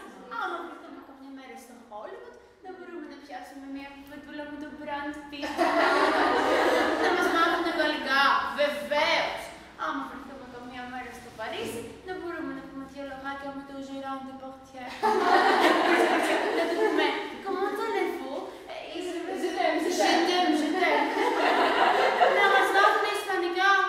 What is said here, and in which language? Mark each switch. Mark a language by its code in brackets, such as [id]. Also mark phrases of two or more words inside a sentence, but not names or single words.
[el] Άμα βρεθούμε καμιά μέρα στο Hollywood, δεν μπορούμε να πιάσουμε μια κουβεντούλα με τον Brad Pitt. Να μας μάθουν γαλλικά. Βεβαίως. Άμα βρεθούμε καμιά μέρα στο Παρίσι, δεν μπορούμε να πούμε δύο λογάκια με τον Gérard Depardieu. Να του πούμε [fr] comment allez-vous? Je t'aime. [el] Να μας μάθουν ισπανικά.